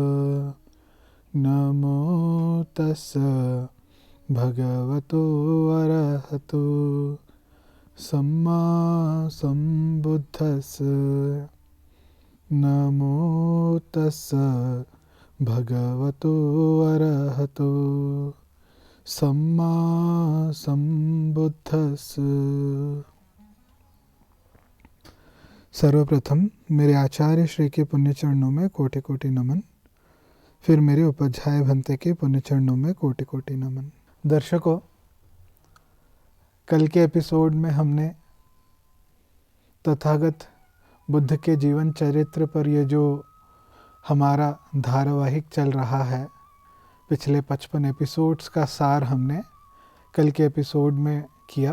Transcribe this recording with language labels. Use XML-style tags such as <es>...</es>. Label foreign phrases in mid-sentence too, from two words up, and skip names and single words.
<pi>नमो तस्स भगवतो अरहतो सम्मा सम्बुद्धस्स। नमो तस्स भगवतो अरहतो सम्मा सम्बुद्धस्स।</pi> <hi>सर्वप्रथम मेरे आचार्य श्री के पुण्य चरणों में कोटि कोटि नमन। फिर मेरे उपाध्याय भंते के पुण्य चरणों में कोटि कोटि नमन। दर्शकों, कल के एपिसोड में हमने तथागत बुद्ध के जीवन चरित्र पर ये जो हमारा धारावाहिक चल रहा है, पिछले 55 एपिसोड्स का सार हमने कल के एपिसोड में किया।</hi>